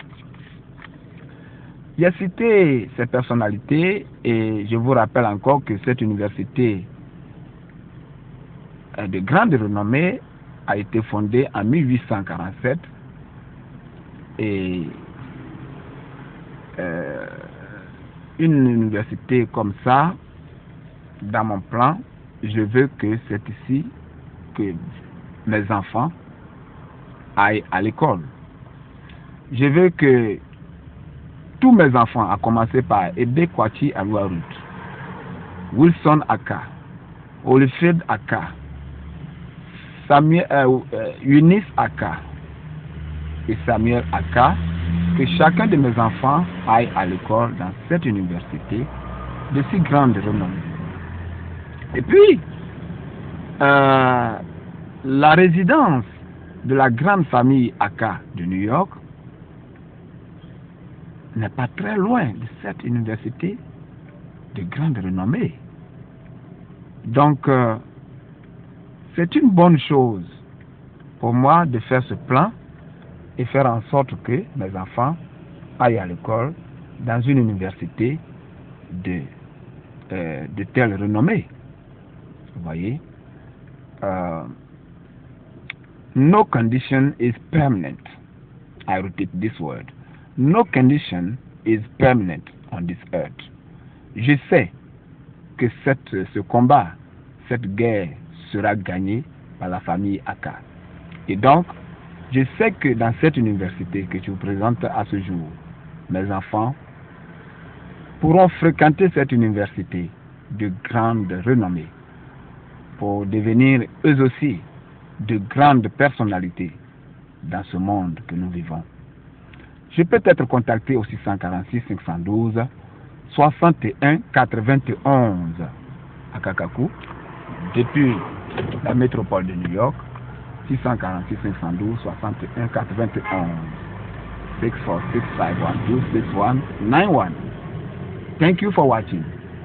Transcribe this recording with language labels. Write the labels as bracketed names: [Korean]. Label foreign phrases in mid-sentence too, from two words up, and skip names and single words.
[French] J'ai cité ces personnalités et je vous rappelle encore que cette université de grande renommée a été fondée en 1847 et une université comme ça, dans mon plan, je veux que c'est ici que mes enfants aillent à l'école. Je veux que tous mes enfants, à commencer par Ebe Kwachi Alouarut, Wilson Aka, Olifred Aka, Eunice Aka et Samuel Aka, que chacun de mes enfants aille à l'école dans cette université de si grande renommée. Et puis, la résidence de la grande famille Aka de New York n'est pas très loin de cette université de grande renommée. Donc, c'est une bonne chose pour moi de faire ce plan et faire en sorte que mes enfants aillent à l'école dans une université de telle renommée. Vous voyez, [English] no condition is permanent. I repeat this word. No condition is permanent on this earth. [French] Je sais que ce combat, cette guerre sera gagnée par la famille Aka. Et donc, je sais que dans cette université que je vous présente à ce jour, mes enfants pourront fréquenter cette université de grande renommée pour devenir eux aussi de grandes personnalités dans ce monde que nous vivons. Je peux être contacté au 646 512 61 91 à Kakaku, depuis la métropole de New York. 646 512 61 91 646 512 6191. [English] Thank you for watching.